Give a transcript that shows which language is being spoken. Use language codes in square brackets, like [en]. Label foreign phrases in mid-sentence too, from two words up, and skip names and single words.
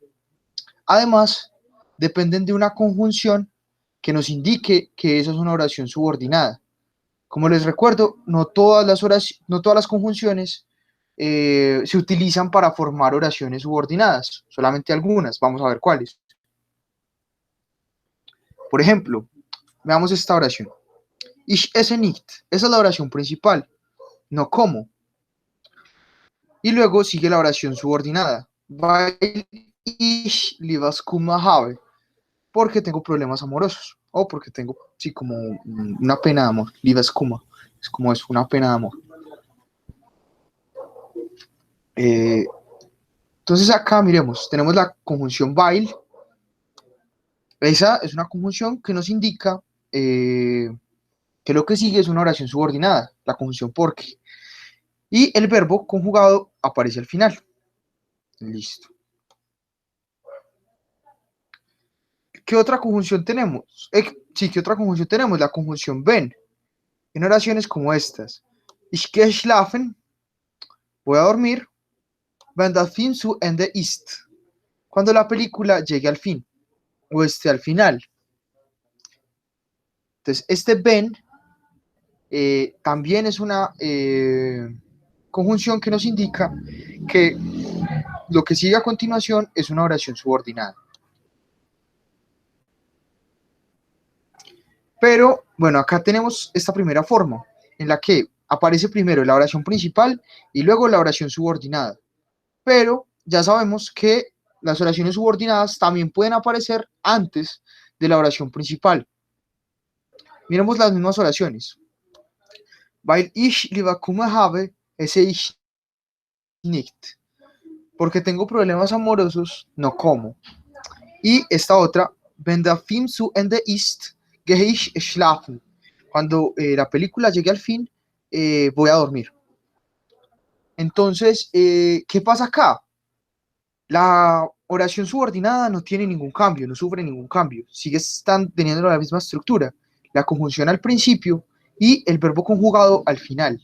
[es] Además, dependen de una conjunción que nos indique que esa es una oración subordinada. Como les recuerdo, no todas las conjunciones se utilizan para formar oraciones subordinadas, solamente algunas. Vamos a ver cuáles. Por ejemplo, veamos esta oración. [de] Ich esse nicht. [es] Esa es la oración principal. No como. Y luego sigue la oración subordinada. [de] Weil ich Liebeskummer habe. [es] Porque tengo problemas amorosos. O porque tengo, sí, como una pena de amor. Liebeskummer. Es como es una pena de amor. Entonces acá miremos, tenemos la conjunción weil. Esa es una conjunción que nos indica que lo que sigue es una oración subordinada, la conjunción porque. Y el verbo conjugado aparece al final. Listo. ¿Qué otra conjunción tenemos? Sí, ¿qué otra conjunción tenemos? La conjunción wenn. En oraciones como estas. [de] Ich gehe schlafen. [es] Voy a dormir. [de] Wenn der Film zu Ende ist. [es] Cuando la película llegue al fin. O esté al final. Entonces, este wenn también es una conjunción que nos indica que lo que sigue a continuación es una oración subordinada. Pero, bueno, acá tenemos esta primera forma, en la que aparece primero la oración principal y luego la oración subordinada. Pero ya sabemos que las oraciones subordinadas también pueden aparecer antes de la oración principal. Miremos las mismas oraciones. [de] Weil ich Liebeskummer habe, esse ich nicht. [es] Porque tengo problemas amorosos, no como. Y esta otra, [de] wenn der Film zu Ende ist, gehe ich schlafen. [es] Cuando la película llegue al fin, voy a dormir. Entonces, ¿qué pasa acá? La oración subordinada no tiene ningún cambio, no sufre ningún cambio. Sigue teniendo la misma estructura. La conjunción al principio y el verbo conjugado al final.